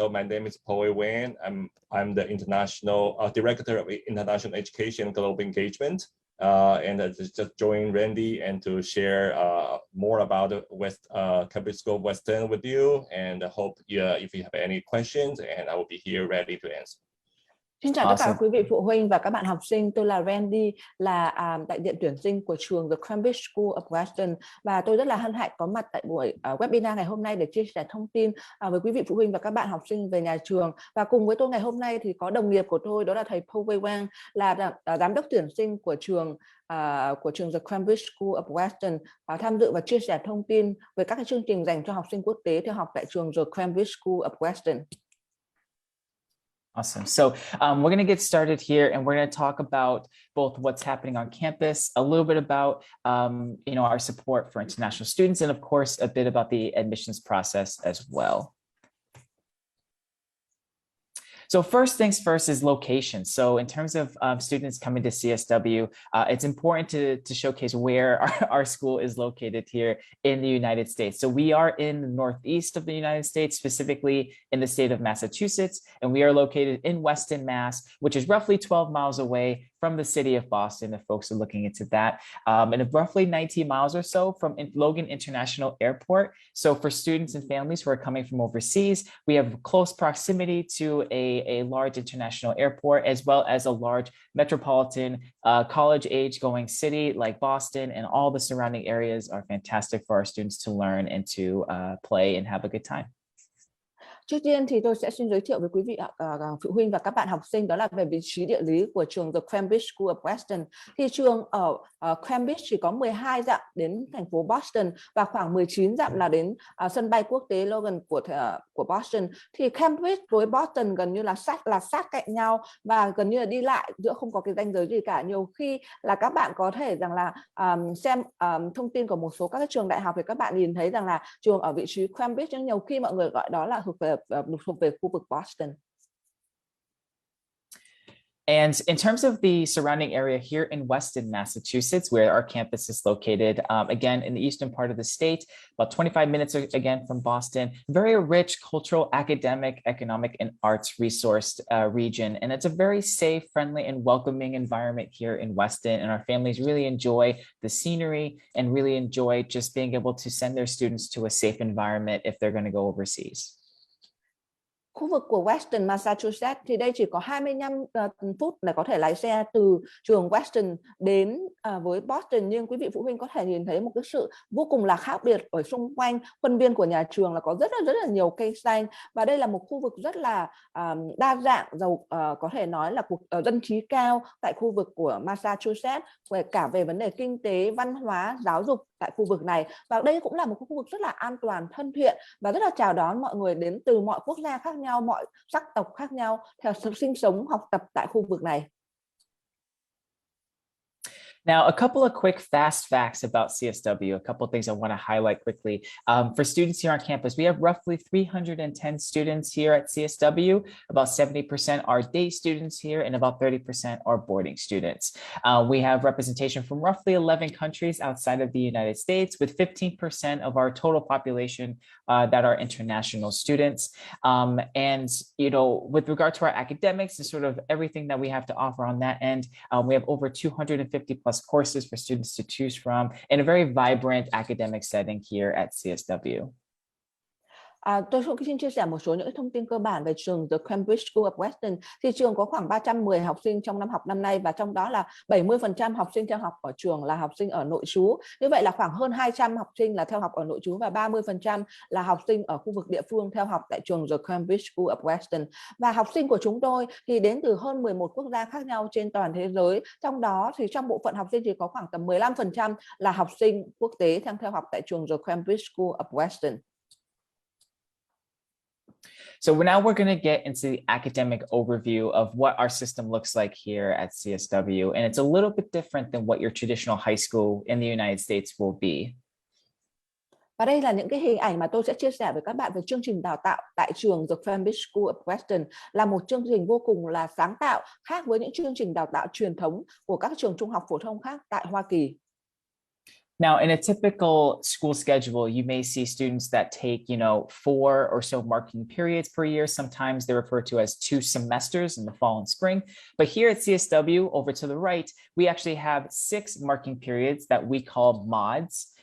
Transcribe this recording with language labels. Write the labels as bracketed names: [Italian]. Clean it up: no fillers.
[English] So my name is Po Wang. I'm the International Director of International Education and Global Engagement. And I just joined Randy and to share more about Cambridge School of Weston with you. And I hope if you have any questions, and I will be here ready to answer. [Vietnamese] Xin chào tất cả quý vị phụ huynh và các bạn học sinh. Tôi là Randy, là đại diện tuyển sinh của trường The Cambridge School of Weston, và tôi rất là hân hạnh có mặt tại buổi webinar ngày hôm nay để chia sẻ thông tin với quý vị phụ huynh và các bạn học sinh về nhà trường. Và cùng với tôi ngày hôm nay thì có đồng nghiệp của tôi, đó là thầy Po Wang, là giám đốc tuyển sinh của trường The Cambridge School of Weston, tham dự và chia sẻ thông tin về các chương trình dành cho học sinh quốc tế theo học tại trường The Cambridge School of Weston. [English] Awesome. So we're going to get started here, and we're going to talk about both what's happening on campus, a little bit about our support for international students, and of course a bit about the admissions process as well. So first things first is location. So in terms of students coming to CSW, it's important to showcase where our school is located here in the United States. So we are in the northeast of the United States, specifically in the state of Massachusetts, and we are located in Weston, Mass, which is roughly 12 miles away from the city of Boston, if folks are looking into that, and roughly 19 miles or so from Logan International Airport. So for students and families who are coming from overseas, we have close proximity to a large international airport, as well as a large metropolitan college-age going city like Boston, and all the surrounding areas are fantastic for our students to learn and to play and have a good time. [Vietnamese] Trước tiên thì tôi sẽ xin giới thiệu với quý vị phụ huynh và các bạn học sinh, đó là về vị trí địa lý của trường The Cambridge School of Weston. Thì trường ở Cambridge chỉ có 12 dặm đến thành phố Boston và khoảng 19 dặm là đến sân bay quốc tế Logan của Boston. Thì Cambridge với Boston gần như là sát cạnh nhau, và gần như là đi lại giữa không có cái ranh giới gì cả. Nhiều khi là các bạn có thể rằng là xem thông tin của một số các cái trường đại học thì các bạn nhìn thấy rằng là trường ở vị trí Cambridge, nhưng nhiều khi mọi người gọi đó là thuộc về khu vực Boston. [English] And in terms of the surrounding area here in Weston, Massachusetts, where our campus is located, again, in the eastern part of the state, about 25 minutes again from Boston, very rich cultural, academic, economic, and arts resourced region. And it's a very safe, friendly, and welcoming environment here in Weston. And our families really enjoy the scenery and really enjoy just being able to send their students to a safe environment if they're going to go overseas. [Vietnamese] Khu vực của Weston, Massachusetts thì đây chỉ có 25 phút để có thể lái xe từ trường Weston đến với Boston, nhưng quý vị phụ huynh có thể nhìn thấy một cái sự vô cùng là khác biệt ở xung quanh khuôn viên của nhà trường là có rất là nhiều cây xanh, và đây là một khu vực rất là đa dạng, giàu có thể nói là dân trí cao tại khu vực của Massachusetts, cả về vấn đề kinh tế, văn hóa, giáo dục tại khu vực này. Và đây cũng là một khu vực rất là an toàn, thân thiện và rất là chào đón mọi người đến từ mọi quốc gia khác nhau, mọi sắc tộc khác nhau theo sinh sống, học tập tại khu vực này. [English] Now, a couple of quick fast facts about CSW, a couple of things I want to highlight quickly. For students here on campus, we have roughly 310 students here at CSW. About 70% are day students here and about 30% are boarding students. We have representation from roughly 11 countries outside of the United States, with 15% of our total population that are international students. And, you know, with regard to our academics and sort of everything that we have to offer on that end, we have over 250 plus courses for students to choose from in a very vibrant academic setting here at CSW. [Vietnamese] Tôi xin chia sẻ một số những thông tin cơ bản về trường The Cambridge School of Weston. Thì trường có khoảng 310 học sinh trong năm học năm nay, và trong đó là 70% học sinh theo học ở trường là học sinh ở nội trú. Như vậy là khoảng hơn 200 học sinh là theo học ở nội trú và 30% là học sinh ở khu vực địa phương theo học tại trường The Cambridge School of Weston. Và học sinh của chúng tôi thì đến từ hơn 11 quốc gia khác nhau trên toàn thế giới. Trong đó thì trong bộ phận học sinh thì có khoảng tầm 15% là học sinh quốc tế đang theo học tại trường The Cambridge School of Weston. [English] So now we're going to get into the academic overview of what our system looks like here at CSW. And it's a little bit different than what your traditional high school in the United States will be. [Vietnamese] Và đây là những cái hình ảnh mà tôi sẽ chia sẻ với các bạn về chương trình đào tạo tại trường The Cambridge School of Weston, là một chương trình vô cùng là sáng tạo, khác với những chương trình đào tạo truyền thống của các trường trung học phổ thông khác tại Hoa Kỳ. [English] Now, in a typical school schedule, you may see students that take, 4 or so marking periods per year. Sometimes they're referred to as 2 semesters in the fall and spring. But here at CSW, over to the right, we actually have 6 marking periods that we call mods.